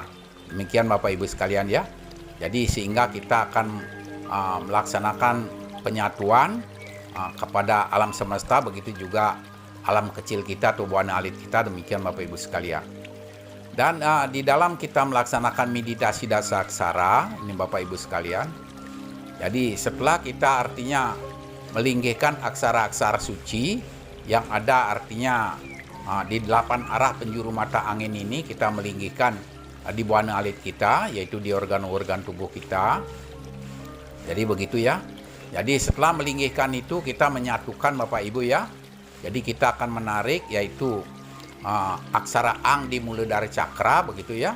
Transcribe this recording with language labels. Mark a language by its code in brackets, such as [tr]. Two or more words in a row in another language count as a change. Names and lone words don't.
[id] Demikian Bapak Ibu sekalian ya. Jadi sehingga kita akan melaksanakan penyatuan kepada alam semesta, begitu juga alam kecil kita atau [ban] buana alit [id] kita, demikian Bapak Ibu sekalian. Dan di dalam kita melaksanakan meditasi dasaksara ini Bapak Ibu sekalian, jadi setelah kita artinya melinggihkan aksara-aksara suci yang ada artinya di 8 arah penjuru mata angin ini, kita melinggihkan di buana alit kita, yaitu di organ-organ tubuh kita. Jadi begitu ya. Jadi setelah melinggihkan itu kita menyatukan Bapak Ibu ya. Jadi kita akan menarik yaitu aksara ang di Muladhara Cakra, begitu ya.